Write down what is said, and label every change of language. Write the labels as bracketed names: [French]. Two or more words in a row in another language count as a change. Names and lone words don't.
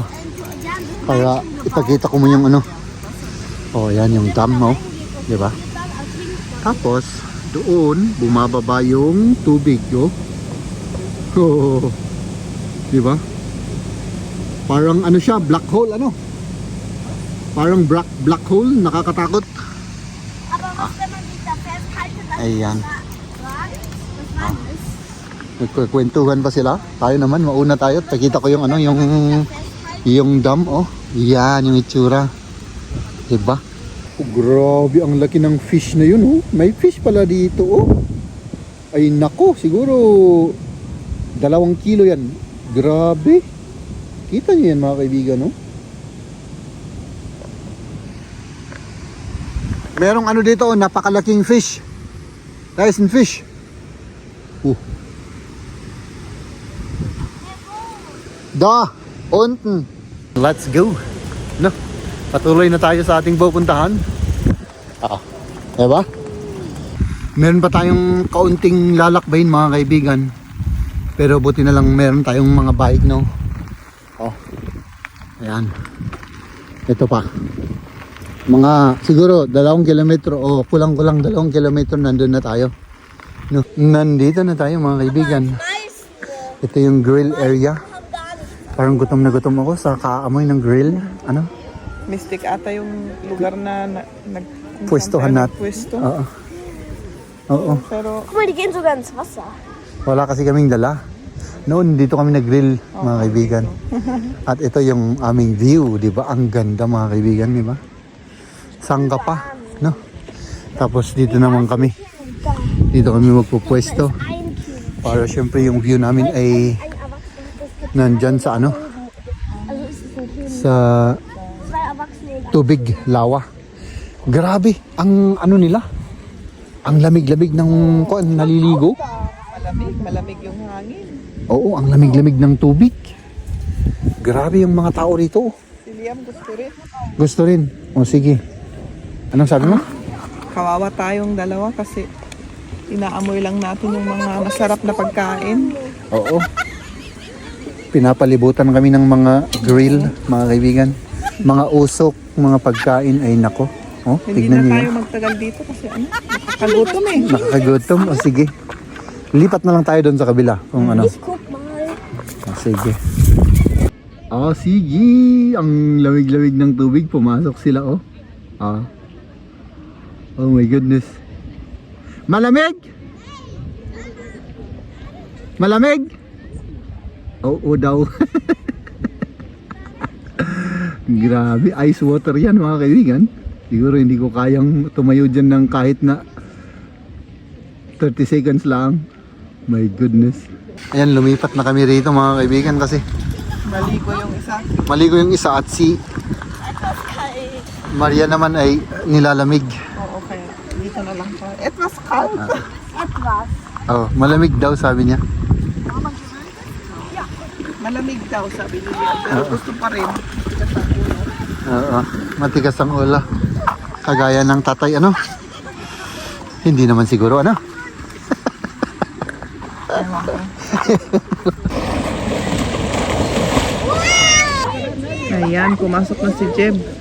[Filipino] Para ipakita ko mo yung Oh, ayan yung dam, no? 'Di ba? Tapos doon bumababa yung tubig, oh. Oh. 'Di ba? Parang siya, [English] black hole, [Filipino] Parang [English] black hole, [Filipino] nakakatakot. [German] Aber was, wenn man sich da festhaltet, [Filipino] Ayan. Nagkukwentuhan pa sila. Tayo naman, mauna tayo. Pakita ko yung ano, yung dam, oh. Yan, yung itsura. Diba? Oh, grabe, ang laki ng fish na yun, oh. May fish pala dito, oh. Ay, nako, siguro 2 kilo yan. Grabe. Kita nyo yan, mga kaibigan, oh. Merong ano dito, oh, napakalaking fish. Tyson fish. [German] Da, unten. [English] Let's go. [Filipino] No, patuloy na tayo sa ating pupuntahan. Diba? Meron pa tayong kaunting lalakbayin, mga kaibigan. Pero buti na lang meron tayong mga bike, no? Oh. Ayan. Ito pa. Mga siguro 2 kilometro o kulang-kulang 2 kilometro nandun na tayo. No, nandito na tayo, mga kaibigan. Ito yung grill area. Parang gutom na gutom ako sa kaamoy ng grill. Ano? Mystic ata yung lugar na Pwestohan natin. Pwesto. Oo. Oo. Pero [German] Guck mal, die gehen sogar ins Wasser. [Filipino] Wala kasi kaming dala. Noon dito kami nag-grill, mga kaibigan. At ito yung aming view, 'di ba? Ang ganda, mga kaibigan, 'di ba? Sangga pa, no? Tapos dito naman kami. Dito kami magpupwesto. [German] Ein Kind. [Filipino] Para syempre yung view namin ay [German] Ein Erwachsener. [Filipino] nandyan sa ano? [German] Also ist es ein Kind. [Filipino] Sa [German] 2 Erwachsene und [Filipino] tubig, lawa. Grabe, ang ano nila? Ang lamig-lamig ng kuan, naliligo. malamig yung hangin. Oo, ang lamig-lamig ng tubig. Grabe yung mga tao rito. Si Liam gusto rin. Gusto rin. O sige. Anong sabi mo? Kawawa tayong dalawa kasi inaamoy lang natin yung mga masarap na pagkain. Oo. Pinapalibutan kami ng mga grill, mga kaibigan. Mga usok, mga pagkain ay nako. Oh, Hindi tignan na niyo. tayo magtagal dito kasi nakakagutom eh. Nakakagutom. O sige. Lipat na lang tayo doon sa kabila. Kung ano. [German] ich guck mal. [Filipino] O sige. Oh, sige. Ang lamig-lamig ng tubig. Pumasok sila, oh. Ah. [English] Oh my goodness. [Filipino] Malamig? Malamig? Oo daw. Grabe. [English] Ice water [Filipino] yan, mga kaibigan. Siguro hindi ko kayang tumayo dyan ng kahit na 30 seconds lang. [English] My goodness. [Filipino] Ayan, lumipat na kami rito, mga kaibigan, kasi Maligo yung isa. maligo yung isa at si Maria naman ay nilalamig. Oo, kaya dito na lang tayo. [English] It was cold. [German] Etwas. [Filipino] Oh, malamig daw, sabi niya. Malamig daw sabi ni Liam. Pero gusto pa rin. Oo, matigas ang ulo. Kagaya ng tatay, ano? Hindi naman siguro, ano? Ewan ko. Ayan, pumasok na si Jeb.